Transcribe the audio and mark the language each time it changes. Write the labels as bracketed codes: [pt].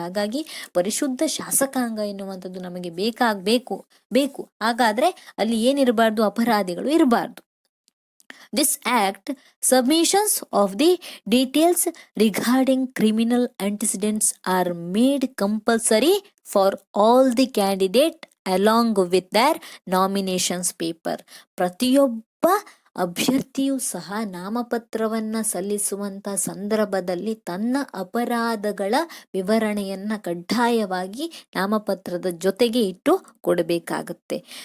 [kn] ಹಾಗಾಗಿ ಪರಿಶುದ್ಧ ಶಾಸಕಾಂಗ ಎನ್ನುವಂಥದ್ದು ನಮಗೆ ಬೇಕು. ಹಾಗಾದ್ರೆ ಅಲ್ಲಿ ಏನಿರಬಾರ್ದು? ಅಪರಾಧಿಗಳು ಇರಬಾರ್ದು. [en] This act, submissions of the details regarding criminal antecedents are made compulsory for all the candidate along with their nominations paper. [kn] ಪ್ರತಿಯೊಬ್ಬ ಅಭ್ಯರ್ಥಿಯೂ ಸಹ ನಾಮಪತ್ರವನ್ನ ಸಲ್ಲಿಸುವಂತ ಸಂದರ್ಭದಲ್ಲಿ ತನ್ನ ಅಪರಾಧಗಳ ವಿವರಣೆಯನ್ನ ಕಡ್ಡಾಯವಾಗಿ ನಾಮಪತ್ರದ ಜೊತೆಗೆ ಇಟ್ಟು ಕೊಡಬೇಕಾಗುತ್ತೆ.